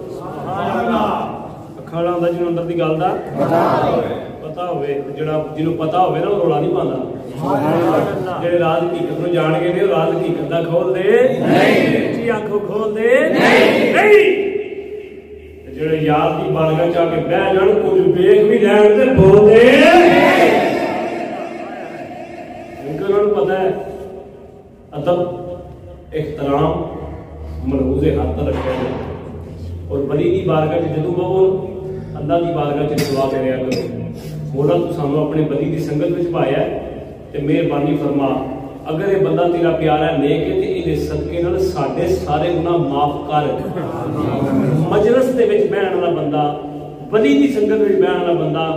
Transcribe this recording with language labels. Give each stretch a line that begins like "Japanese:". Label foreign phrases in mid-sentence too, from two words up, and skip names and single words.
Punjabi: اکھاں والا ہوتا جنہوں اندر کی گل کا پتا ہوئے جنہوں پتا ہوئے نا وہ رولا نہیں پاتا جڑے راز حقیقت نو جان گئے نے راز حقیقت دا کھول دے نہیں آنکھوں کھول دے نہیں جڑے یار دی بارگاہ چا کے بیٹھ جان کچھ ویکھ بھی لین تے بول دے
Urdu: کیونکہ انہوں نے پتا ہے ادب احترام ملحوظ حد رکھا ہے اور
Punjabi: بلی دی بارگاہ چ جدوں بہو اللہ دی بارگاہ چ دعا کریا کرو مولا تو سانو اپنے بلی دی سنگت وچ پایا ہے تے مہربانی فرما اگر یہ بندہ تیرا پیارا ہے نیک ہے تے یہ صدقے نال ساڈے سارے گناہ معاف کر مجلس دے وچ بیٹھن والا بندہ ولی دی سنگت وچ بیٹھن والا بندہ